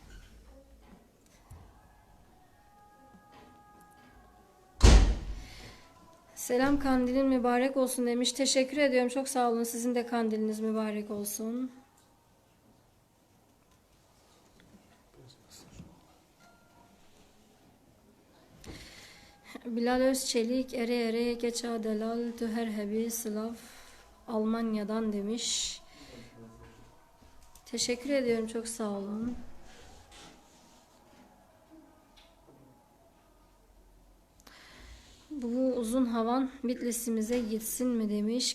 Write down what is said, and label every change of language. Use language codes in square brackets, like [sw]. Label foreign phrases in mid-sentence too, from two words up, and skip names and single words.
[tr] Selam, kandilin mübarek olsun demiş. Teşekkür ediyorum, çok sağ olun. Sizin de kandiliniz mübarek olsun. Bilal Özçelik, ere ere geça delal tüher hebi Slav Almanya'dan demiş. Teşekkür ediyorum, çok sağ olun. Bu uzun havan Bitlis'imize gitsin mi demiş.